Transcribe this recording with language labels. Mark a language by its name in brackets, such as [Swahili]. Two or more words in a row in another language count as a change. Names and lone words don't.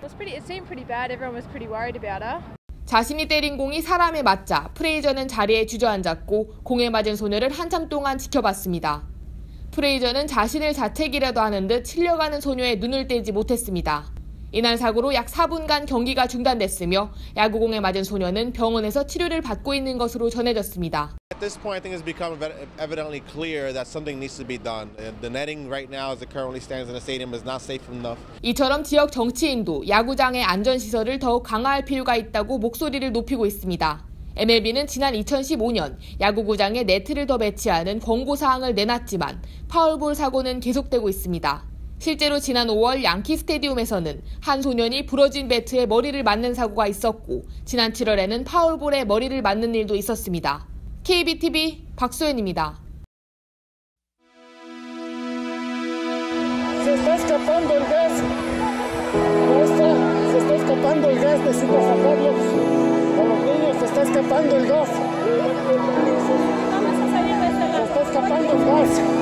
[Korean] 자신이 때린 공이 사람에 맞자 프레이저는 자리에 주저앉았고 공에 맞은 소녀를 한참 동안 지켜봤습니다. 프레이저는 자신을 자책이라도 하는 듯 치려가는 소녀의 눈을 떼지 못했습니다. 이날 사고로 약 4분간 경기가 중단됐으며 야구공에 맞은 소녀는 병원에서 치료를 받고 있는 것으로 전해졌습니다. [English] At this point, I think it's become evidently clear that something needs to be done. The netting right now, as it currently stands in the stadium, is not safe enough. [Korean] 이처럼 지역 정치인도 야구장의 안전시설을 더욱 강화할 필요가 있다고 목소리를 높이고 있습니다. MLB는 지난 2015년 야구구장에 네트를 더 배치하는 권고사항을 내놨지만 파울볼 사고는 계속되고 있습니다. 실제로 지난 5월 양키 스테디움에서는 한 소년이 부러진 배트에 머리를 맞는 사고가 있었고 지난 7월에는 파울볼에 머리를 맞는 일도 있었습니다. KBTV 박소연입니다. [Spanish] Se está escapando el gas. Se está escapando el gas. Necesito sacarlos. A los niños se está escapando el gas. Se está escapando el gas.